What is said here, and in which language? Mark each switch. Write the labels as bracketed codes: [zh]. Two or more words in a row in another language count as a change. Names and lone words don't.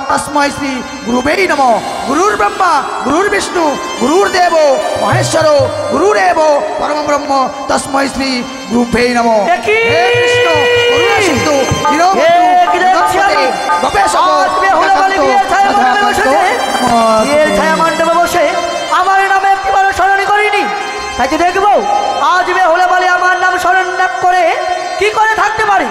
[sa] तस्मै श्री गुरुवे नमः। गुरुर्ब्रह्मा गुरुर्विष्णु गुरुर्देव महेश्वर गुरुरेव परम ब्रह्म तस्मै श्री गुरुवे नमः। हे कृष्ण करुणा सिंधु [bn] মণ্ডপে বসে আমার নামে একটিবার স্মরণ করিনি, তাই তো দেখবো আজ বেহুলা বলে আমার নাম স্মরণ না করে কি করে থাকতে পারি।